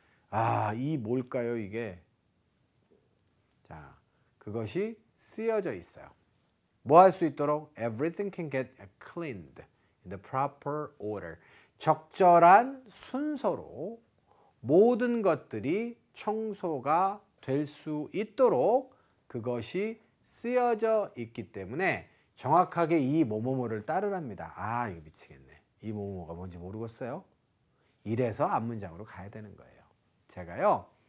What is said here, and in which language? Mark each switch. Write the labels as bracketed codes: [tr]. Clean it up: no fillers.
[ko] 아, 이 뭘까요, 이게? 자, 그것이 쓰여져 있어요. 뭐 할 수 있도록? [en] Everything can get cleaned in the proper order. [ko] 적절한 순서로 모든 것들이 청소가 될 수 있도록 그것이 쓰여져 있기 때문에 정확하게 이 뭐뭐뭐를 따르랍니다. 아, 이거 미치겠네. 이 뭐뭐가 뭔지 모르겠어요. 이래서 앞문장으로 가야 되는 거예요. 제가요.